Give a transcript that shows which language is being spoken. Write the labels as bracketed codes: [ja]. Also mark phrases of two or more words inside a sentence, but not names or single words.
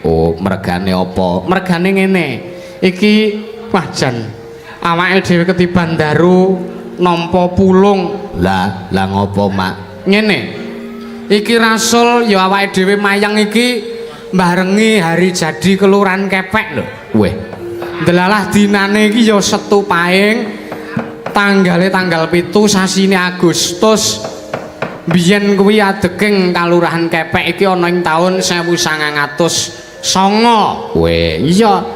[jv] Oh, mergane apa? Mergane ngene. Iki wajan awake dhewe ketiban daru nampa pulung. Lah ngopo, Mak? Ngene. Iki Rasul ya awake dhewe mayang iki barengi hari jadi Kelurahan Kepek lho. Weh. Delalah dinane iki ya Setu Pahing. Tanggale tanggal 7 sasine Agustus. Biyen kuwi adeging Kalurahan Kepek iki ana ing taun 1909. Weh, iya.